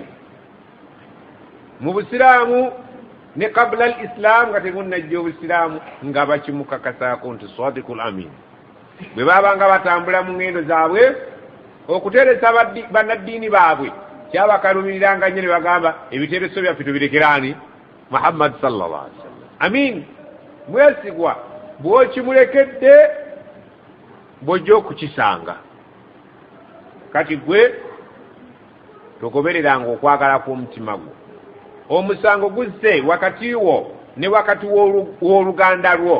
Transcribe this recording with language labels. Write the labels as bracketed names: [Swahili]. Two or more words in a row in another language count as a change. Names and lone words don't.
[Ganda] Mu busiraamu ne [Arabic] قبل الإسلام [Ganda] nga tegunnajja obusiraamu nga bakimukakasaako nti [Arabic] الصادق الأمين. [Ganda] Bwe babanga batambula mu ngendo zaabwe okuteresa bannaddiini baabwe, kyabakalumiriranga nnyo ne bagamba ebitereso byaffe tubirekeraani Muhammad [Arabic] صلى الله عليه وسلم. [Ganda] Amin, mwesigwa bw'okimulekedde bw'ojja okukisanga. Kati gwe togobereranga okwagala kw'omutima gwo. Omusango guzze wakati wo ne wakati w'oluganda lwo.